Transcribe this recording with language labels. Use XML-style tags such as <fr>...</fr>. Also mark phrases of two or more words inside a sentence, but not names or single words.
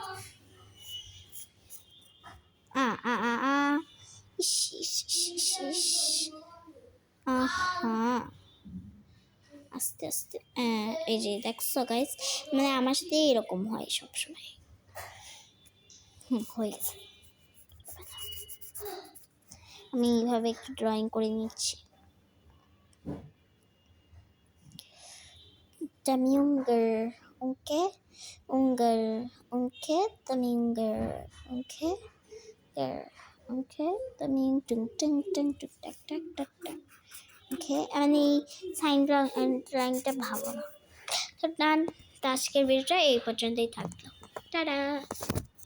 <bn>আস্তে আস্তে এই যে দেখছো গাইস, মানে আমার সাথে এরকম হয় সবসময়। হয়ে গেছে, আমি এইভাবে একটু ড্রয়িং করে নিচ্ছি। Tamiunger, okay, Tamiunger, okay, Tamiung, tung, tung, tung, tung, tak, tak, tak, tak. Okay, মানে এই সাইন ড্রয়িংটা ভালো না। তো ডান, আজকের ভিডিওটা এই পর্যন্তই থাকলো, টাটা।</bn>